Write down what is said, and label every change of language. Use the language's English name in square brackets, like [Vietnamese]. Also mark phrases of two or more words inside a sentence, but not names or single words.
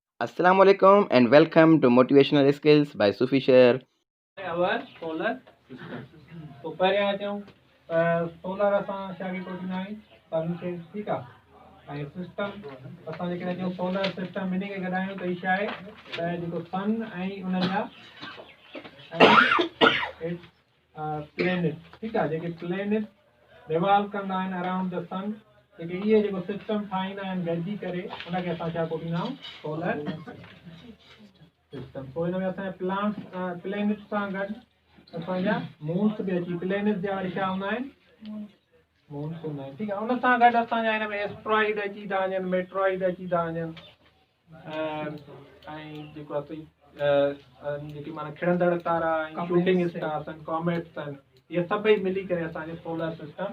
[English] Assalamu alaikum and welcome to Motivational Skills by Sufi Sher. Our solar system. [Sindhi] तो पहिरियां अचूं सोलर असां छाखे कोठींदा आहियूं सन खे ठीकु आहे ऐं सिस्टम असां जेकॾहिं चऊं [English] solar system [Sindhi] इन खे गॾायूं त हीअ छा आहे त जेको सन ऐं उन्हनि जा प्लेनेट ठीकु आहे जेके [English] planet revolve [Sindhi] कंदा आहिनि [English] around the sun [Sindhi] जेके इहे जेको सिस्टम ठाहींदा आहिनि गॾिजी करे उनखे असां छा कोठींदा आहियूं [English] solar system. [Sindhi] पोइ हिन में असांजा प्लेनेट सां गॾु असांजा मून्स बि अची प्लेनेट जा वरी छा हूंदा आहिनि मून्स हूंदा आहिनि ठीकु आहे उन सां गॾु असांजा हिन में एस्ट्रॉइड अची था वञनि मेट्रॉइड अची था वञनि ऐं जेको आहे जेकी माना खिड़ंदड़ तारा ऐं [English] shooting stars [Sindhi] आहिनि कॉमेट्स आहिनि इहे सभई मिली करे असांजो [English] solar system